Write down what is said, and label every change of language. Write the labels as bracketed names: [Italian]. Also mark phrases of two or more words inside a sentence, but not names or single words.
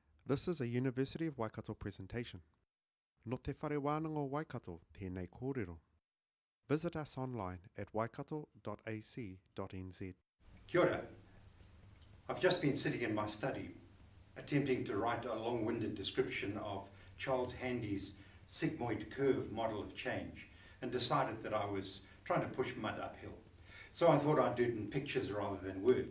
[English] This is a University of Waikato presentation. [Māori] No te whare wānanga Waikato tēnei kōrero. [English] Visit us online at waikato.ac.nz. [Māori] Kia ora. [English] I've just been sitting in my study attempting to write a long-winded description of Charles Handy's Sigmoid Curve model of change and decided that I was trying to push mud uphill. So I thought I'd do it in pictures rather than words.